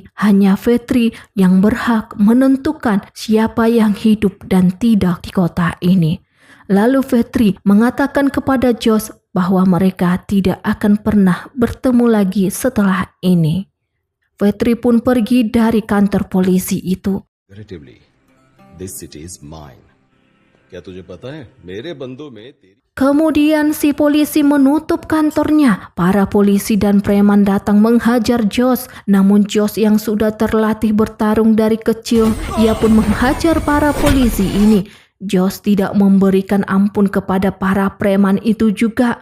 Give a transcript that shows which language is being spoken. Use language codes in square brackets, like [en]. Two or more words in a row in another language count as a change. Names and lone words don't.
[id] Hanya Vetri yang berhak menentukan siapa yang hidup dan tidak di kota ini. Lalu Vetri mengatakan kepada Jos bahwa mereka tidak akan pernah bertemu lagi setelah ini. Vetri pun pergi dari kantor polisi itu. [en] Comparatively, this city is mine. [hi] क्या तुझे पता है मेरे बंदों में तेरी [id] Kemudian si polisi menutup kantornya. Para polisi dan preman datang menghajar Jos. Namun Jos yang sudah terlatih bertarung dari kecil, ia pun menghajar para polisi ini. Jos tidak memberikan ampun kepada para preman itu juga.